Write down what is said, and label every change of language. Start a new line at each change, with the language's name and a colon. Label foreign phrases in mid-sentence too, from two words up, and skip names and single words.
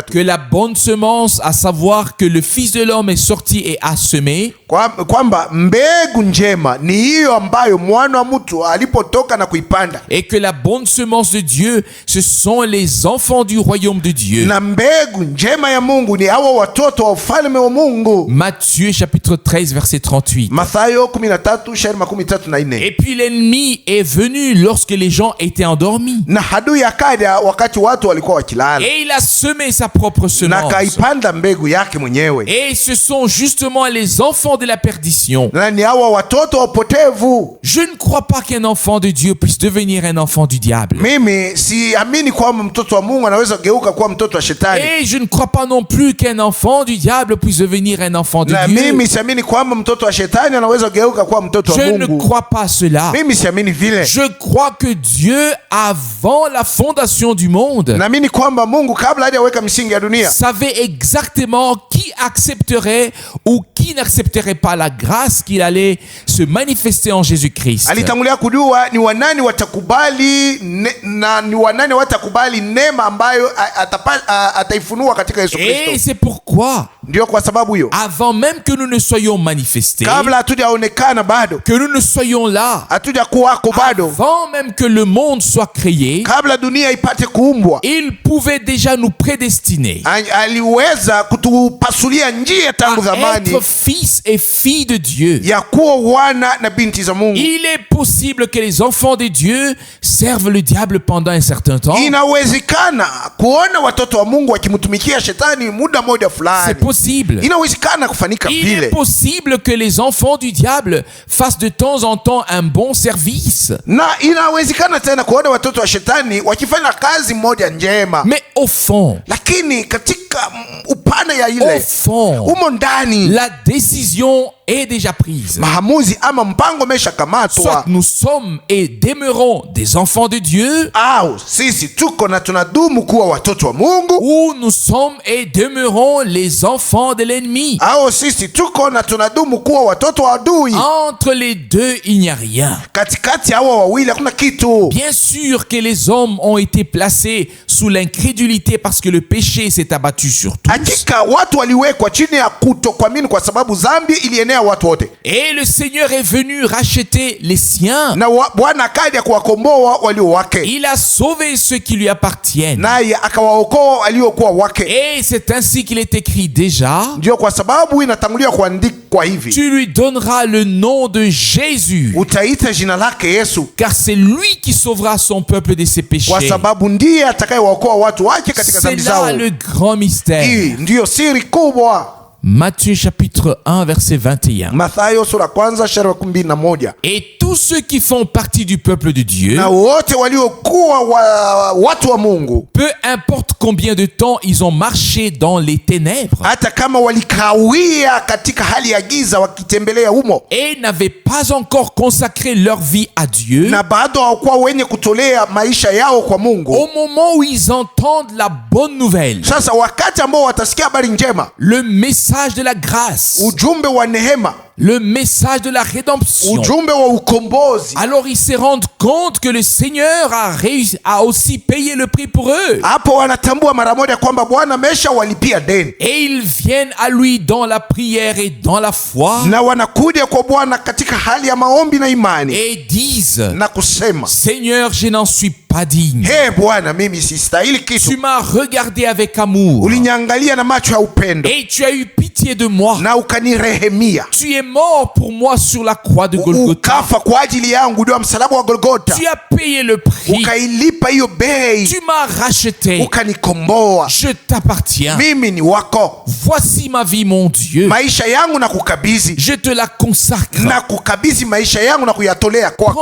French: que la bonne semence, à savoir que le Fils de l'homme est sorti et a semé,
Swahili: kwamba mbegu njema ni hiyo ambayo mwana wa mtu alipotoka na kuipanda,
French: et que la bonne semence de Dieu, ce sont les enfants du royaume de Dieu.
Swahili: Na mbegu njema ya Mungu ni hawa watoto wa ufalme wa Mungu.
French: Matthieu chapitre 13 verset 38.
Swahili: Mathayo 13:34.
French: Et puis l'ennemi est venu lorsque les gens étaient endormis.
Swahili: Na adui akaja wakati watu walikuwa wakilala.
French: Et il a semé sa propre semence.
Swahili: Na kaipanda mbegu yake mwenyewe.
French: Et ce sont justement les enfants de la perdition.
Swahili: Na ni hawa watoto wapotevu.
French: Je ne crois pas qu'un enfant de Dieu puisse devenir un enfant du diable.
Swahili: Mimi siamini kwamba mtoto wa Mungu anaweza geuka kuwa mtoto wa shetani.
French: Et je ne crois pas non plus qu'un enfant du diable puisse devenir un enfant de Dieu.
Swahili: Mimi siamini kwamba mtoto wa shetani anaweza geuka kuwa mtoto wa Mungu.
French: Je ne crois pas cela.
Swahili: Mimi siamini vile.
French: Je crois que Dieu, avant la fondation du monde,
Swahili: naamini kwamba Mungu kabla hajaweka misingi ya dunia
French: savait exactement qui accepterait ou qui n'accepterait pas la grâce qu'il allait se manifester en Jésus-Christ.
Swahili: Alitangulia kujua ni wanani watakubali na ni wanani watakubali neema ambayo ataifunua katika Yesu Kristo.
French: Et c'est pourquoi,
Swahili: ndio kwa sababu hiyo,
French: avant même que nous ne soyons manifestés,
Swahili: kabla hatujaonekana bado,
French: que nous ne soyons là,
Swahili: hatujakuwako bado,
French: avant même que le monde soit créé,
Swahili: kabla dunia ipate kuumbwa,
French: il pouvait déjà nous prédestiner
Swahili: aliweza kutupasulia njia tangu zamani,
French: être fils et filles de Dieu.
Swahili: ya kuwa wana na binti za Mungu.
French: Il est possible que les enfants de Dieu servent le diable pendant un certain temps.
Swahili: Inawezekana kuona watoto wa Mungu wakimtumikia shetani muda moja fulani.
French: C'est possible.
Swahili: Inawezekana kufanika
French: Il
Swahili: vile.
French: est possible que les enfants du diable fassent de temps en temps un bon service.
Swahili: Na inawezekana tena kuona watoto wa shetani wakifanya kazi moja njema.
French: Mais au fond,
Swahili: Lakini katika upana ya
French: au
Swahili: ile,
French: fond,
Swahili: umo ndani,
French: la décision est déjà prise.
Swahili: mahamuzi ama mpango mesha
French: Soit
Swahili: kamatwa.
French: nous sommes et demeurons des enfants de Dieu,
Swahili: Au sisi tuko na tunadumu kuwa watoto wa Mungu,
French: ou nous sommes et demeurons les enfants de l'ennemi.
Swahili: au sisi tuko na tunadumu kuwa watoto wa adui.
French: Entre les deux, il n'y a rien.
Swahili: Katikati ya hawa wawili hakuna kitu.
French: Bien sûr que les hommes ont été placés sous l'incrédulité parce que le péché s'est abattu sur tous.
Swahili: Hakika watu waliwekwa chini ya kutokuamini kwa sababu dhambi ilienea watu wote.
French: Et le Seigneur est venu racheter les siens.
Swahili: Na Bwana akaja kuwakomboa walio wake.
French: Il a sauvé ceux qui lui appartiennent.
Swahili: Naye akawaokoa waliokuwa wake.
French: Et c'est ainsi qu'il est écrit déjà.
Swahili: Ndio kwa sababu inatangulia kuandikwa hivi.
French: Tu lui donneras le nom de Jésus,
Swahili: Utaita jina lake Yesu,
French: car c'est lui qui sauvera son peuple de ses péchés.
Swahili: kwa sababu ndiye atakayewaokoa watu wake katika
French: C'est
Swahili: dhambi
French: là
Swahili: zao.
French: le grand mystère.
Swahili: Hii ndiyo siri kubwa.
French: Matthieu chapitre 1 verset 21.
Swahili: Mathayo sura kwanza shairi 21.
French: Et tous ceux qui font partie du peuple de Dieu,
Swahili: Na wote waliokuwa watu wa Mungu,
French: peu importe combien de temps ils ont marché dans les ténèbres
Swahili: hata kama walikawia katika hali ya giza wakitembelea humo,
French: et n'avaient pas encore consacré leur vie à Dieu,
Swahili: na bado hawakuwa wenye kutolea maisha yao kwa Mungu,
French: au moment où ils entendent la bonne nouvelle,
Swahili: sasa wakati ambao watasikia habari njema,
French: le message de la grâce,
Swahili: ujumbe wa neema,
French: le message de la rédemption,
Swahili: ujumbe wa ukombozi,
French: alors ils se rendent compte que le Seigneur a aussi payé le prix pour eux.
Swahili: hapo wanatambua mara moja kwamba Bwana amesha walipia deni,
French: Et ils viennent à lui dans la prière et dans la foi
Swahili: na wanakuja kwa Bwana katika hali ya maombi na imani,
French: et disent:
Swahili: na kusema,
French: Seigneur, je n'en suis pas digne.
Swahili: He Bwana, mimi sistahili kitu.
French: Tu m'as regardé avec amour.
Swahili: Uliniangalia na macho ya upendo.
French: Et tu as eu pitié de moi.
Swahili: Na ukanirehemia.
French: Tu es mort pour moi sur la croix de Golgotha.
Swahili: Ukafa kwa ajili yangu ndio msalaba wa Golgotha.
French: Tu as payé le prix.
Swahili: Ukailipa hiyo bei.
French: Tu m'as racheté.
Swahili: Ukanikomboa.
French: Je t'appartiens.
Swahili: Mimi ni wako.
French: Voici ma vie, mon Dieu.
Swahili: Maisha yangu na kukabidhi.
French: Je te la consacre.
Swahili: Na kukabidhi maisha yangu na kuyatolea kwako.